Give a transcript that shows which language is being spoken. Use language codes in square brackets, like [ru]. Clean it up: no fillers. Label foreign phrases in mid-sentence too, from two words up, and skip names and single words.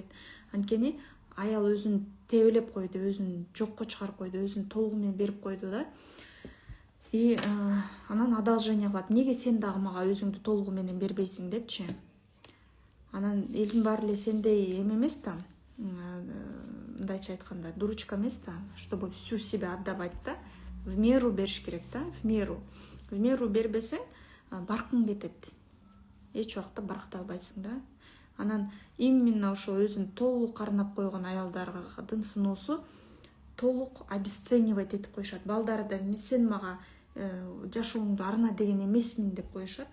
[ky] Анткени аял өзүн тебелеп койду, өзүн жокко чыгарып койду, өзүн толугу менен берип койду да. И анан одолжение кылат. Неге сен дагы мага өзүңдү толугу менен бербейсиң депчи. Анан элдин баары эле сендей эме эмес да, мындайча айтканда, дурочка эмес да, [ru] чтобы всю себя отдавать да, в меру [ky] бериш керек да, [ru] в меру. В меру [ky] бербесең, баркың кетет. Эч убакта баркыта албайсың да. Анан именно ошо өзүн толук арнап койгон аялдардын сыноосу толук обесценивать этип коюшат. Балдары да сен мага жашооңду арна деген эмесмин деп коюшат.